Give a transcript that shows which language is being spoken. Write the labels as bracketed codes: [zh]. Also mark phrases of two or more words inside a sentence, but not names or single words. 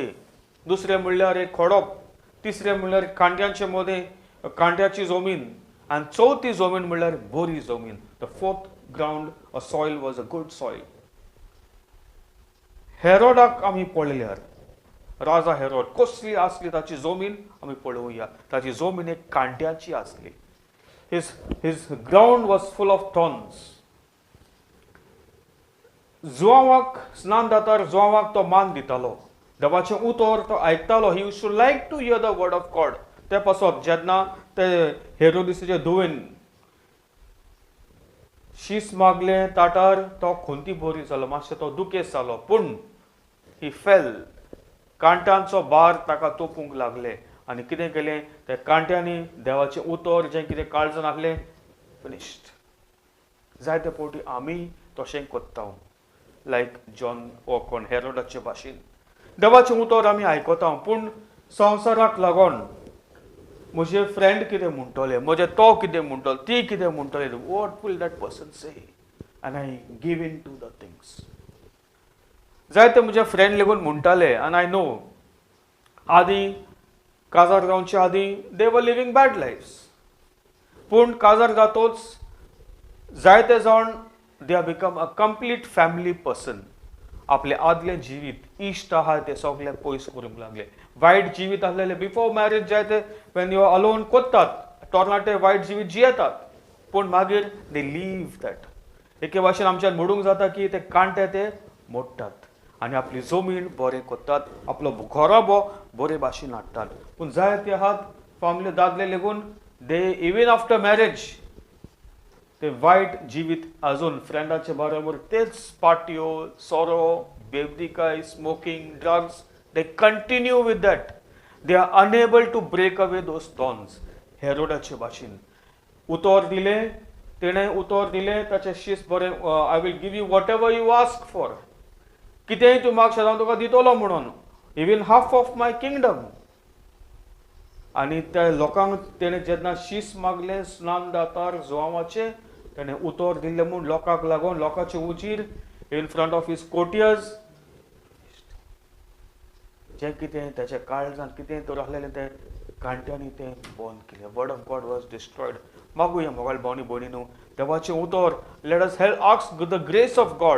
[kok] दुसरें म्हणल्यार एक खडप. तिसरें म्हणल्यार कांट्यांचे मदें कांट्याची जमीन. आनी चवथी जमीन म्हणल्यार बरी जमीन. [en] the fourth ground soil was a good soil. [kok] हेरोडाक आमी पळयल्यार राजा हेरोड कसली आसली ताची जमीन आमी पळोवया. ताची जमीन एक कांट्याची आसली. [en] his ground was full of thorns. [kok] जोवाक स्नान जातार जोवाक तो मान दितालो. देवाचें उतर तो आयकतालो. [en] He used to like to hear the word of God. [kok] ते पासत जेन्ना ते हेरोदिसाचे धुवेन शीस मागलें ताटार तो खोंती बरी जालो, मातशें तो दुखेस जालो. पूण [en] he fail. [kok] कांट्यांचो भार ताका तोपूंक लागले आनी कितें केलें ते कांट्यांनी देवाचें उतर जें कितें काळजान आहलें फिनिश्ड. जायते फावटी आमी तशें कोत्ता, लायक जॉन कोण हेरोडाचे भाशेन. देवाचें उतर आमी आयकता पूण संवसाराक लागून म्हजे फ्रेंड कितें म्हणटले, म्हजे तो कितें म्हणटलो, ती कितें म्हणटले, [en] what will that person say, and I give in to the things. [kok] जायते म्हजे फ्रेंड लेगून म्हणटाले आनी [en] I know [kok] आदी काजार जावचे आदी [en] they were living bad lives. [kok] पूण काजार जातोच जायते जाण [en] they are become a complete family person. [kok] आपले आदलें जिवीत इश्ट आहा ते सगळे पयस करूंक लागले. वायट जिवीत आसलेले [en] before marriage [kok] जायते [en] when you are alone [kok] कोत्तात, तोरणाटे वायट जिवीत जियेतात. पूण मागीर [en] they leave that. [kok] एके भाशेन आमच्यान म्हणूंक जाता की ते कांटे ते मोडटात आनी आपली जमीन बरें कोत्तात, आपलो घोरो बरे भाशेन हाडटात. पूण जायते आहात फॅमिली दादले लेगून [en] they even after marriage [kok] ते वायट जिवीत अजून फ्रेंडाचे बरोबर तेच पार्ट्यो, सोरो, बेबदिकाय, [en] smoking, drugs. They continue with that. They are unable to break away those thorns. [kok] हेरोडाचे भाशेन उतर दिले, तेणें उतर दिलें ताचे शीस बरें, [en] I will give you whatever you ask for. [kok] कितेंय तूं मागशें हांव तुका दितलो म्हणून, [en] even half of my kingdom. [kok] आनी त्या लोकांक तेणें जेन्ना शीस मागलें स्नान दातार जोवाचे, तेणें उतर दिल्लें म्हूण लोकांक लागून लोकांचे उजीर [en] in front of his courtiers [kok] जें कितें ताच्या काळजान कितें तर आसलेलें तें कांट्यांनी तें बंद केलें. [en] Word of God was destroyed. [kok] मागुया मोबायल भावनी भयणीनो, देवाचें उतर [en] let us help ask the grace of God.